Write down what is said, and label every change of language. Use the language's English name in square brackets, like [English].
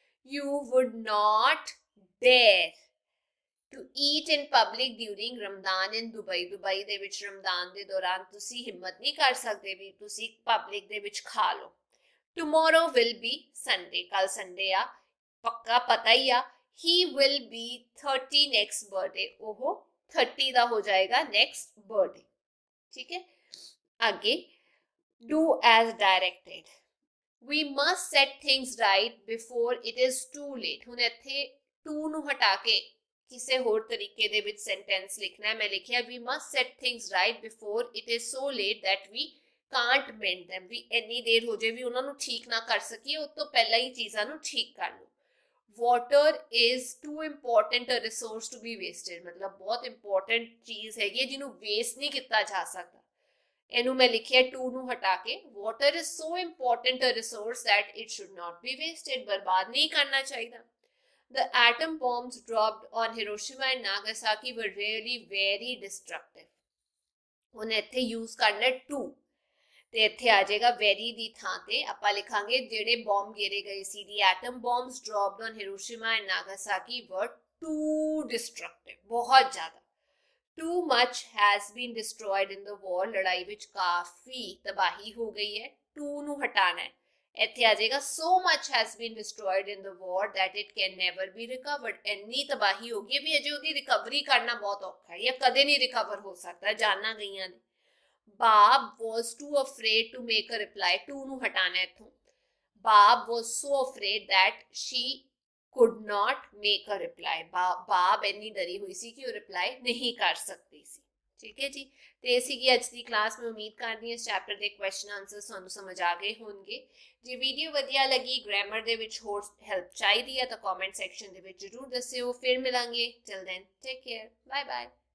[Punjabi] you would not dare to eat in public during Ramadan in Dubai, Dubai ਦੇ ਵਿੱਚ ਰਮਦਾਨ ਦੇ ਦੌਰਾਨ ਤੁਸੀਂ ਹਿੰਮਤ ਨਹੀਂ ਕਰ ਸਕਦੇ ਵੀ ਤੁਸੀਂ ਪਬਲਿਕ ਦੇ ਵਿੱਚ ਖਾ ਲਓ। tomorrow will be Sunday, ਕੱਲ ਸੰਡੇ ਆ, ਪੱਕਾ ਪਤਾ ਹੀ ਆ। [English] he will be 30 next birthday, ਉਹ 30 ਦਾ ਹੋ ਜਾਏਗਾ next birthday, ਠੀਕ ਹੈ। ਅੱਗੇ do as directed, we must set things right before it is too late। [Punjabi] ਹੁਣ ਇੱਥੇ to ਨੂੰ ਹਟਾ ਕੇ ਕਿਸੇ ਹੋਰ ਤਰੀਕੇ ਦੇ ਵਿੱਚ ਸੈਂਟੈਂਸ ਲਿਖਣਾ ਹੈ। ਮੈਂ ਲਿਖਿਆ we must set things right before it is so late that we can't mend them, ਵੀ ਇੰਨੀ ਦੇਰ ਹੋ ਜਾਏ ਵੀ ਉਹਨਾਂ ਨੂੰ ਠੀਕ ਨਾ ਕਰ ਸਕੀਏ, ਉਸ ਤੋਂ ਪਹਿਲਾਂ ਹੀ ਚੀਜ਼ਾਂ ਨੂੰ ਠੀਕ ਕਰ ਲਓ। water is too important a resource to be wasted, ਮਤਲਬ ਬਹੁਤ ਇੰਪੋਰਟੈਂਟ ਚੀਜ਼ ਹੈਗੀ ਹੈ ਜਿਹਨੂੰ ਵੇਸਟ ਨਹੀਂ ਕੀਤਾ ਜਾ ਸਕਦਾ। [English] ਇਹਨੂੰ ਮੈਂ ਲਿਖਿਆ to ਨੂੰ ਹਟਾ ਕੇ water is so important a resource that it should not be wasted, ਬਰਬਾਦ ਨਹੀਂ ਕਰਨਾ ਚਾਹੀਦਾ। the atom bombs dropped on Hiroshima and Nagasaki were really very destructive, ਹੁਣ ਇੱਥੇ ਯੂਜ਼ ਕਰਨਾ to, ਤੇ ਇੱਥੇ ਆ ਜਾਏਗਾ ਵੈਰੀ ਦੀ ਥਾਂ ਤੇ ਆਪਾਂ ਲਿਖਾਂਗੇ ਜਿਹੜੇ ਬੰਬ ਗੇਰੇ ਗਏ ਸੀ, the atom bombs dropped on Hiroshima and Nagasaki were too destructive, ਬਹੁਤ ਜ਼ਿਆਦਾ। too much has been destroyed in the war, ਲੜਾਈ ਵਿੱਚ ਕਾਫੀ ਤਬਾਹੀ ਹੋ ਗਈ ਹੈ। [Punjabi] to ਨੂੰ ਹਟਾਣਾ ਹੈ, ਇੱਥੇ ਆ ਜਾਏਗਾ so much has been destroyed in the war that it can never be recovered, ਇੰਨੀ ਤਬਾਹੀ ਹੋ ਗਈ ਵੀ ਅਜੇ ਉਹਦੀ ਰਿਕਵਰੀ ਕਰਨਾ ਬਹੁਤ ਔਖਾ ਹੈ ਜਾਂ ਕਦੇ ਨਹੀਂ ਰਿਕਵਰ ਹੋ ਸਕਦਾ, ਜਾਨਾਂ ਗਈਆਂ ਨੇ। [English] Bob was too afraid to make a reply, to ਨੂੰ ਹਟਾਣਾ ਇੱਥੋਂ। [Punjabi] Bob was so afraid that she could not make a reply, Bob ਇੰਨੀ ਡਰੀ ਹੋਈ ਸੀ ਕਿ ਉਹ ਰਿਪਲਾਈ ਨਹੀਂ ਕਰ ਸਕਦੀ ਸੀ, ਠੀਕ ਹੈ ਜੀ। ਤੇ ਇਹ ਸੀਗੀ ਅੱਜ ਦੀ ਕਲਾਸ। ਮੈਂ ਉਮੀਦ ਕਰਦੀ ਹਾਂ ਇਸ ਚੈਪਟਰ ਦੇ ਕੁਐਸਚਨ ਆਨਸਰ ਤੁਹਾਨੂੰ ਸਮਝ ਆ ਗਏ ਹੋਣਗੇ। ਜੇ ਵੀਡੀਓ ਵਧੀਆ ਲੱਗੀ, ਗ੍ਰਾਮਰ ਦੇ ਵਿੱਚ ਹੋਰ ਹੈਲਪ ਚਾਹੀਦੀ ਹੈ ਤਾਂ ਕਮੈਂਟ ਸੈਕਸ਼ਨ ਦੇ ਵਿੱਚ ਜ਼ਰੂਰ ਦੱਸਿਓ। ਫਿਰ ਮਿਲਾਂਗੇ, till then take care, bye bye.